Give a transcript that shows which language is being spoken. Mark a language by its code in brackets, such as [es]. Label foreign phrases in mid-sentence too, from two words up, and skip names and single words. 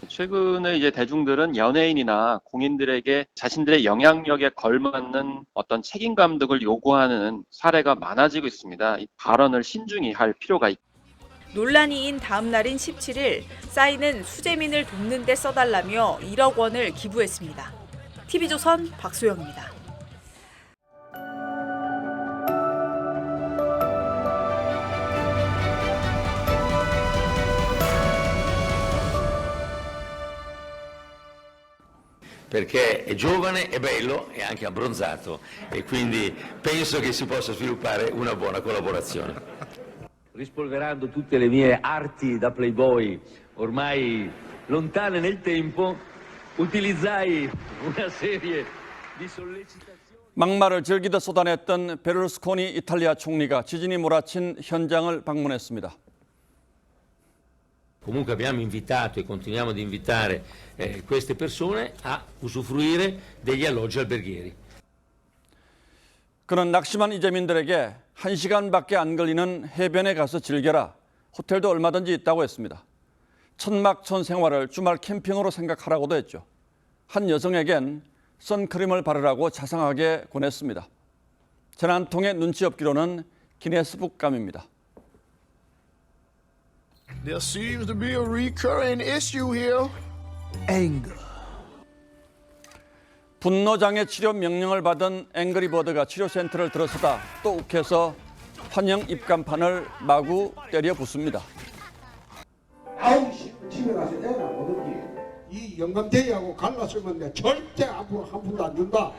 [ko] 최근에 이제 대중들은 연예인이나 공인들에게 자신들의 영향력에 걸맞는 어떤 책임감 등을 요구하는 사례가 많아지고 있습니다. 이 발언을 신중히 할 필요가 있습니다. 논란이인 다음 날인 17일, 싸이는 수재민을 돕는 데 써달라며 1억 원을 기부했습니다. TV조선 박소영입니다. [it] Perché è giovane, è bello e anche abbronzato e quindi penso che si possa sviluppare una buona collaborazione. Rispolverando tutte le mie arti da playboy ormai lontane nel tempo, utilizzai una serie di sollecitazioni. [ko] 막말을 즐기듯 쏟아냈던 베를루스코니 이탈리아 총리가 지진이 몰아친 현장을 방문했습니다. [it] Comunque abbiamo invitato e continuiamo ad invitare queste persone a usufruire degli alloggi alberghieri. [ko] 그는 낙심한 이재민들에게 1시간밖에 안 걸리는 해변에 가서 즐겨라. 호텔도 얼마든지 있다고 했습니다. 천막천 생활을 주말 캠핑으로 생각하라고도 했죠. 한 여성에겐 선크림을 바르라고 자상하게 권했습니다. 재난통의 눈치 없기로는 기네스북감입니다. [en] There seems to be a recurring issue here. Anger. [ko] 분노장애 치료 명령을 받은 앵그리버드가 치료센터를 들어서다 또 욱해서 환영 입간판을 마구 때려 붓습니다. 9시 집에 가서 애나 보든지 이 영감대기하고 갈랐으면 내 절대 앞으로 한 푼도 안 준다.